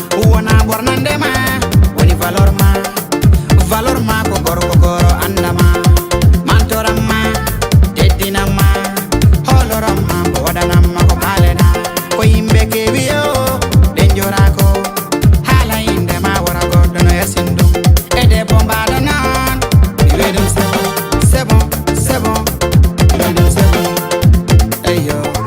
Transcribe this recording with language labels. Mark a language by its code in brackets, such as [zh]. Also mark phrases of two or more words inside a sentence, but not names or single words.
[ff] Wona ɓornande ma, woni valeur ma. Valeur ma ko gorko goro andama. Mantoram ma, teddinam ma. Holoram ma, ko waɗanam ma, ko ɓalena. Ko yimɓe kewi yo, ɓe njora ko. Haala inde ma, wora goɗɗo no yasin ɗum. E debbo mbaɗo non, mi wi ɗum [fr] c'est bon, c'est bon, c'est bon. [ff] Mi wi ɗum [fr] c'est bon. [ff] Eyyo.